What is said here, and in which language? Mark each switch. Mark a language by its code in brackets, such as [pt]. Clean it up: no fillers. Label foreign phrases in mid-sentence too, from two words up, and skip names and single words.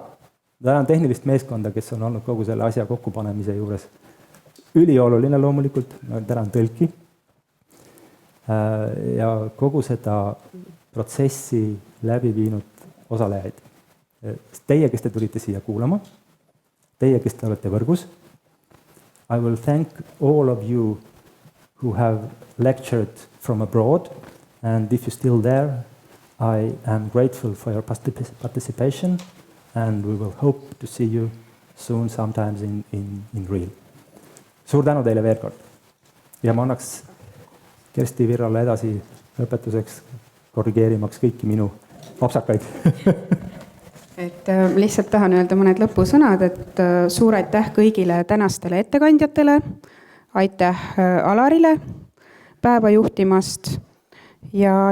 [et] Tänan tehnilist meeskonda, kes on olnud kogu selle asja kokkupanemise juures. Ülioluline loomulikult, ma tänan tõlki ja kogu seda protsessi läbi viinud osalejaid. Teie, kes te tulite siia kuulama, teie, kes te olete võrgus. [en] I will thank all of you who have lectured from abroad and if you're still there, I am grateful for your participation and we will hope to see you soon sometimes in real. [et] Suur tänu teile veel kord. Ja ma annaks Kersti Virrale edasi lõpetuseks korrigeerimaks kõiki minu apsakaid. Et lihtsalt tahan öelda mõned lõpusõnad, et suur aitäh kõigile tänastele ettekandjatele, aitäh Alarile päeva juhtimast ja